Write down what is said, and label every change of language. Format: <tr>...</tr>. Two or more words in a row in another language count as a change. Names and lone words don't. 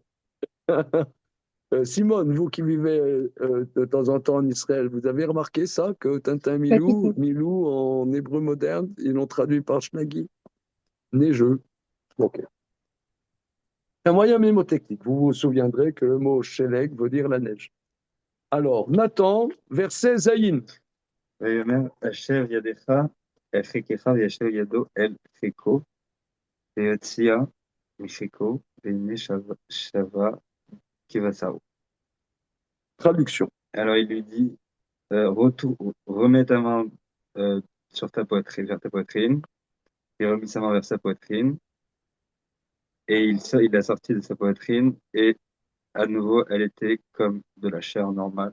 <fr>Simone, vous qui vivez de temps en temps en Israël, vous avez remarqué ça, que Tintin Milou en hébreu moderne, ils l'ont traduit par Shlagi, neigeux. Ok. Un moyen mémotechnique. Vous vous souviendrez que le mot Sheleg veut dire la neige. Alors, Nathan, verset Zayin.</fr> <he>ויאמר אשר ידך אל חיקך וישב ידו אל חיקו ויוציאה מחיקו והנה שווה כבשרו.</he> <fr>Traduction. Alors il lui dit remets ta main sur ta poitrine, vers ta poitrine. Il remet sa main vers sa poitrine et il a sorti de sa poitrine et à nouveau elle était comme de la chair normale.</fr>